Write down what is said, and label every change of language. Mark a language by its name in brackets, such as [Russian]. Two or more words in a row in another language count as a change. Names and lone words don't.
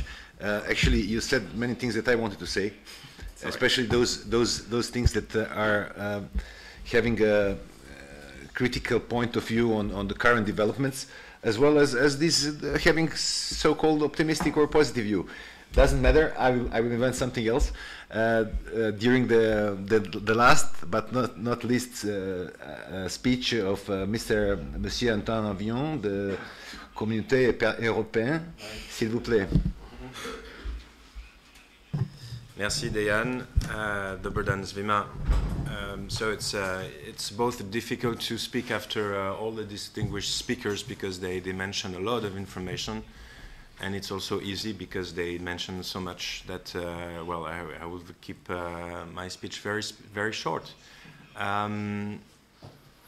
[English] Actually, you said many things that I wanted to say, especially those things that are having a critical point of view on the current developments, as well as this having so-called optimistic or positive view. Doesn't matter. I will invent something else. During the last but not least speech of Monsieur Antoine Avion, the Communauté européenne, [French] s'il vous plaît. [English] Merci, Dejan. [Serbian] Dobar dan svima. [English] So it's both difficult to speak after all the distinguished speakers because they mention a lot of information, and it's also easy because they mention so much that well, I will keep my speech very short.